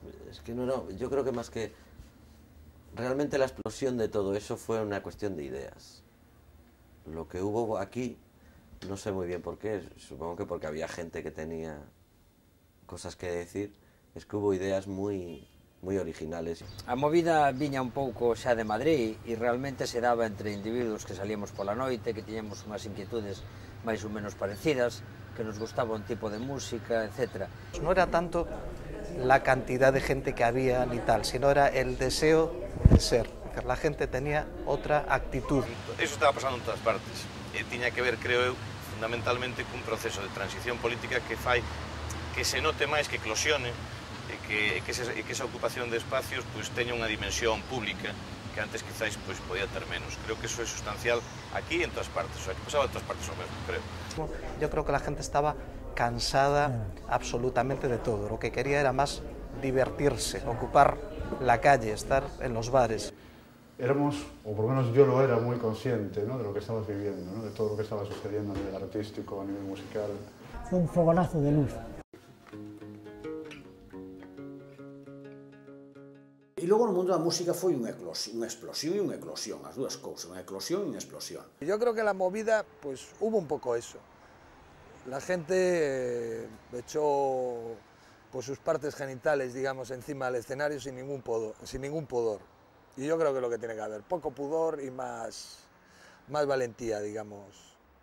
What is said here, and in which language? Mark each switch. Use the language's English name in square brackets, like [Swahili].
[Spanish] Es que no, yo creo que más que realmente la explosión de todo eso fue una cuestión de ideas. Lo que hubo aquí, no sé muy bien por qué, supongo que porque había gente que tenía cosas que decir, es que hubo ideas moi originales. [Galician] A movida viña un pouco xa de Madrid e realmente se daba entre individuos que salíamos pola noite, que tiñamos unhas inquietudes máis ou menos parecidas, que nos gustaba un tipo de música, etc. [Spanish] No era tanto la cantidad de gente que había ni tal, sino era el deseo de ser. La gente tenía otra actitud. Eso estaba pasando en todas partes. [Galician] Tiña que ver, creo eu, fundamentalmente cun proceso de transición política que fai que se note máis, que eclosione, que esa ocupación de espacios pues, teña unha dimensión pública que antes quizáis pues podía ter menos. [Spanish] Creo que eso es sustancial aquí y en todas partes, o sea, que pasaba en todas partes lo mismo, creo. Yo creo que la gente estaba cansada absolutamente de todo, lo que quería era más divertirse, ocupar la calle, estar en los bares. Éramos, o por lo menos yo lo era, muy consciente, ¿no?, de lo que estabas viviendo, ¿no?, de todo lo que estaba sucediendo a nivel artístico, a nivel musical. Fue un fogonazo de luz. [Galician] E logo no mundo da música foi unha explosión e unha eclosión, as dúas cousas, unha eclosión e unha explosión. [Spanish] Yo creo que la movida, pues hubo un poco eso. La gente echó pues, sus partes genitales, digamos, encima del escenario sin ningún pudor. Y yo creo que es lo que tiene que haber, poco pudor y más valentía, digamos.